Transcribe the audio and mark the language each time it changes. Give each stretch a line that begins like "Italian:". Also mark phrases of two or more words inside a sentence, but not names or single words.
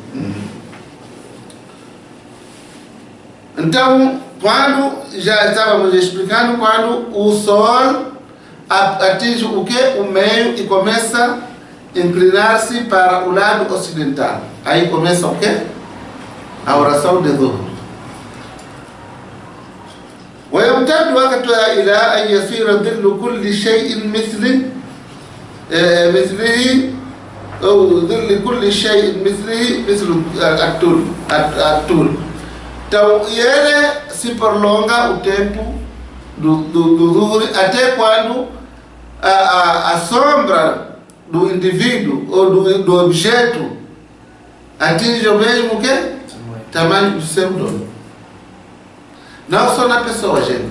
Portuguese: Então, quando já estávamos explicando, quando o sol atinge o quê? O meio e começa a inclinar-se para o lado ocidental. Aí começa o quê? A oração de Dhuhr.
Arabic: ويمتد وقتها إلى أن يصير ظل كل شيء مثله أو ظل كل شيء مثل الطول.
Portuguese: Então, ele se prolonga o tempo do Dhuhr até quando a sombra do indivíduo ou do objeto atinge o mesmo quê? Tamanho do seu dono. Não só na pessoa, gente.